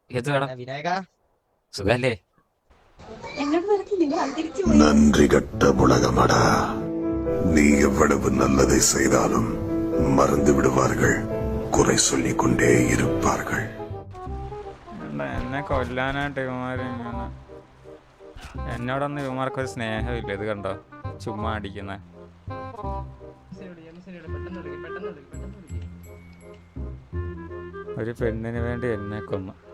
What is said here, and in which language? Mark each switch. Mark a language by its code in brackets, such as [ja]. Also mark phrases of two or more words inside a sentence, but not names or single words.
[ml] ഏത് വേണം? വിനായക സുഖല്ലേ? [ta] நன்றி கட்ட உலகமடா. நீ எவ்வளவு நல்லதை செய்தாலும் மறந்து விடுவார்கள், குறை சொல்லிக் கொண்டே இருப்பார்கள். [ml] എന്നെ കൊല്ലാനായിട്ട് ഇവന്മാര് എന്നോടൊന്നും ഇവന്മാർക്കൊരു സ്നേഹമില്ല. ഇത് കണ്ടോ, ചുമ്മാ അടിക്കുന്ന. ഒരു പെണ്ണിന് വേണ്ടി എന്നെ കൊന്നു.